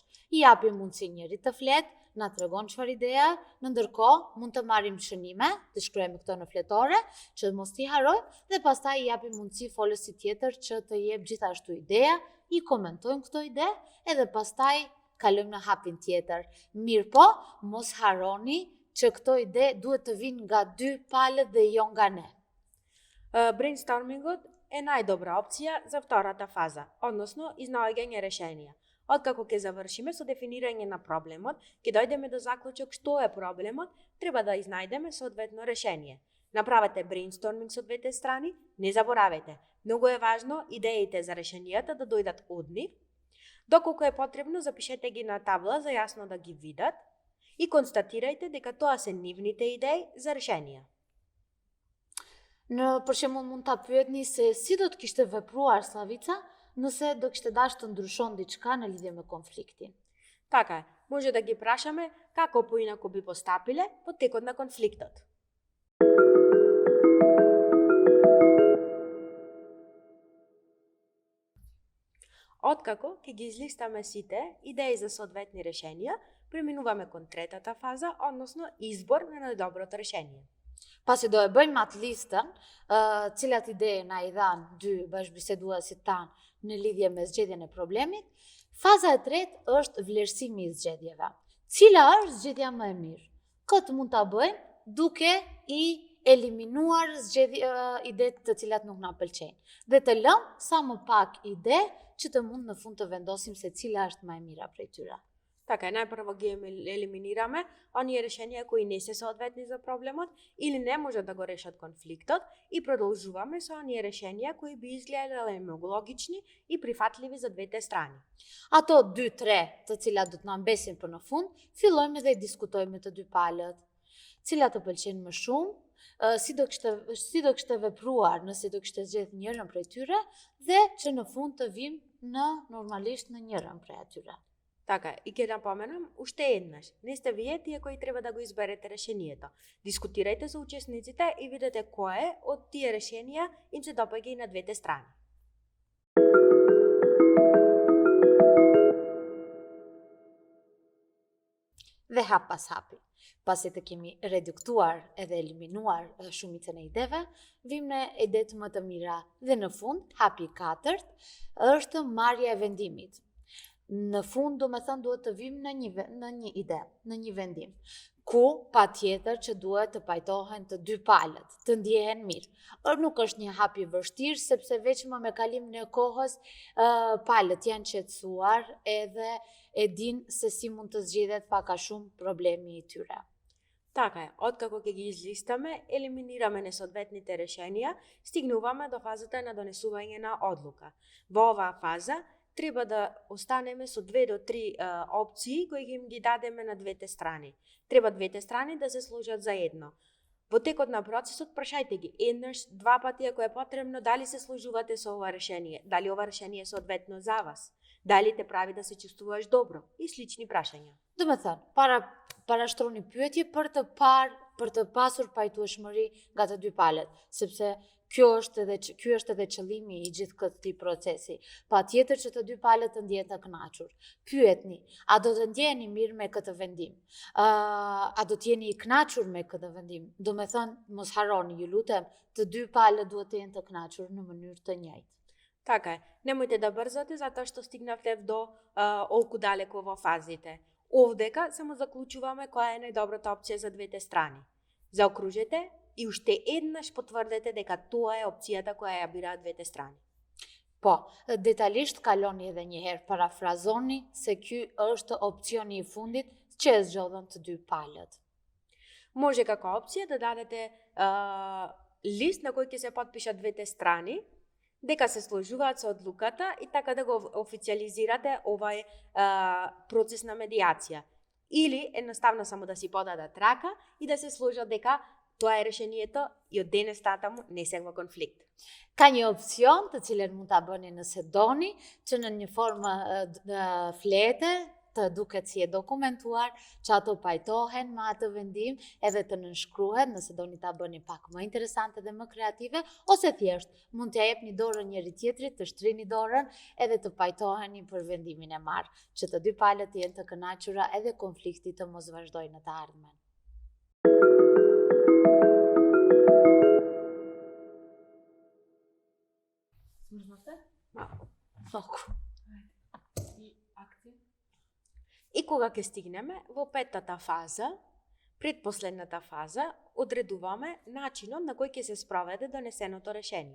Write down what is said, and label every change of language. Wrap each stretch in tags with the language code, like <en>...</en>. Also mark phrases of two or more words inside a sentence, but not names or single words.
<sq>I japim mundësi njërit të fletë, na tregon çfarë ideja, në ndërkohë mund të marrim shënime, të shkruajmë këto në fletore, që mos t'i harrojmë, dhe pastaj i japim mundësi folësit tjetër që të jep gjithashtu ideja, i komentojmë këto ide, edhe pastaj kalojmë në hapin tjetër. Mirë po, mos harroni që këto ide duhet të vinë nga dy palët dhe jo nga ne.</sq> <mk>Брейнстормингот е најдобра опција за втората фаза, односно изнаоѓање решенија. Откако ќе завршиме со дефинирање на проблемот, ќе дојдеме до заклучок што е проблемот, треба да изнајдеме соодветно решение. Направете брейнсторминг со двете страни, не заборавајте. Многу е важно идеите за решенијата да дојдат од нив. Доколку е потребно, запишете ги на табла за јасно да ги видат и констатирајте дека тоа се нивните идеи за решенија.</mk> <sq>Për shembull mund ta pyetni se si do të kishte vepruar Slavica nëse do kishte dashur të ndryshon diçka në lidhje me konfliktin.</sq> <mk>Така е, може да ги прашаме како поинаку би постапиле во текот на конфликтот. Откако ќе ги излистаме сите идеи за соодветни решенија, преминуваме кон третата фаза, односно избор на најдоброто решение.</mk> <sq>Pasi do e bëjmë atë listën, cilat ide na i dhanë dy bashkëbiseduesit tanë në lidhje me zgjedhjen e problemit, faza e tretë është vlerësimi i zgjedhjeve. Cila është zgjedhja më e mirë? Këtë mund ta bëjmë duke i eliminuar idetë të cilat nuk na pëlqejnë dhe të lëmë sa më pak ide që të mund në fund të vendosim se cila është më e mira prej tyre.</sq> <mk>Така е, најпрво ги елиминираме оние решенија кои не се соодветни за проблемот или не можат да го решат конфликтот и продолжуваме со оние решенија кои би изгледале многу логични и прифатливи за двете страни.</mk> <sq>Ato 2-3 të cilat do të na mbesin për në fund, fillojmë dhe i diskutojmë të dy palët. Cilat të pëlqen më shumë, si do kishte vepruar nëse do kishte zgjedh njërin prej tyre dhe që në fund të vim normalisht në njërin prej atyre.</sq> <mk>Така, и ќе напоменам уште еднаш. Не сте вие тие кои треба да го изберете решението. Дискутирајте со учесниците и видете кое од тие решенија им се допаѓа и на двете страни.</mk> <sq>Dhe hap pas hapi. Pasi të kemi reduktuar edhe eliminuar shumicën e ideve, vim në idet më të mira dhe në fund, hapi 4 është marrja e vendimit. Në fund, do me thënë, duhet të vim në një ide, në një vendim, ku pa tjetër që duhet të pajtohen të dy palët, të ndjehen mirë. Nuk është një hap i vështirë, sepse veç më me kalim në kohës, palët janë qetësuar edhe e din se si mund të zgjidhet pak a shumë problemi i tyre.</sq> <mk>Така е, откако ќе ги излистаме, елиминираме несоодветните решенија, стигнуваме до фазата на донесување на одлука. Во оваа фаза треба да останеме со 2 до 3 опции кои ги дадеме на двете страни. Треба двете страни да се сложат заедно. Во текот на процесот прашајте ги еднаш, 2 пати ако е потребно, дали се сложувате со ова решение, дали ова решение е соодветно за вас, дали те прави да се чувствуваш добро и слични прашања.</mk> <sq>Do me thënë, parashtroni pyetje për të pasur pajtueshmëri nga të dy palët, sepse ky është edhe qëllimi i gjithë këtij procesi. Patjetër që të dy palët të ndjehen të kënaqur. Pyetni, a do të ndjeheni mirë me këtë vendim? A do të jeni i kënaqur me këtë vendim? Do me thënë, mos harroni, ju lutem, të dy palët duhet të jenë të kënaqur në mënyrë të njëjtë.</sq> <mk>Така е, немојте да брзате затоа што стигнавте до олку далеко во фазите. Овдека само заклучуваме која е најдобрата опција за двете страни. Заокружете и уште еднаш потврдете дека тоа е опцијата која ја бираат двете страни.</mk> <sq>Po, detajlisht kaloni edhe një herë, parafrazoni se ky është opcioni i fundit që e zgjodhen të dy palët.</sq> <mk>Може како опција да дадете лист на кој ќе се потпишат двете страни, дека се сложуваат со одлуката и така да го официализирате овај процес на медијација. Или едноставно само да си подадат рака и да се сложат дека тоа е решението и од денес натаму не се во конфликт.</mk> <sq>Ka një opcion të cilën mund ta bëni nëse doni, që në një formë flete të duket si e dokumentuar, që ato pajtohen me atë vendim edhe të nënshkruhet nëse doni ta bëni pak më interesante dhe më kreative, ose thjesht mund t'ja jepni dorën njëri tjetrit, të shtrini dorën edhe të pajtoheni për vendimin e marrë, që të dy palët jenë të kënaqura edhe konflikti të mos vazhdojnë në të ardhmen.</sq> <mk>И кога ќе стигнеме во петтата фаза, предпоследната фаза, одредуваме начинот на кој ќе се спроведе донесеното решение.</mk>